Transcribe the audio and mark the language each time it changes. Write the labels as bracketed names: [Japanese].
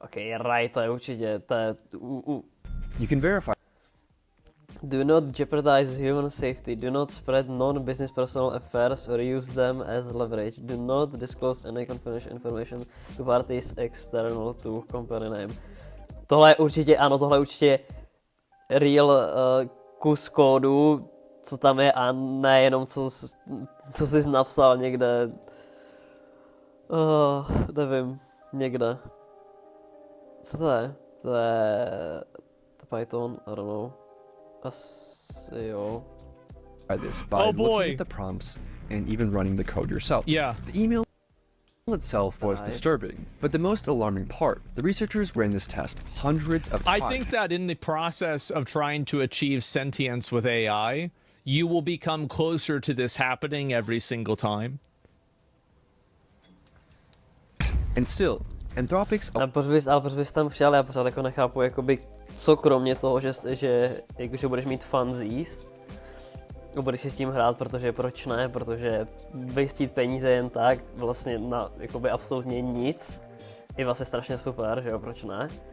[English] Okay, right, [Czech] to je určitě, to je... [English] You can verify. Do not jeopardize human safety. Do not spread non-business personal affairs or use them as leverage. Do not disclose any confidential information to parties external to company name. [Czech] Tohle je určitě, ano, tohle je určitě real kus kódu, co tam je a nejenom co jsi napsal někde. Nevím, někde. Co to je? To je Python, [English] I don't know. [Czech] Asi jo. [English] This by looking at the prompts and even running the code yourself. Yeah. The email itself was disturbing, but the most alarming part, the researchers ran this test hundreds of times. I think that in the process of trying to achieve sentience with AI, you will become closer to this happening every single time. And still, Anthropic's... [Czech] Ale proč bys tam šel, já pořád jako nechápu, jakoby, co kromě toho, že budeš mít funzies, budeš si s tím hrát, protože proč ne, protože vyjistit peníze jen tak, vlastně na jakoby absolutně nic, je vlastně strašně super, že jo, proč ne?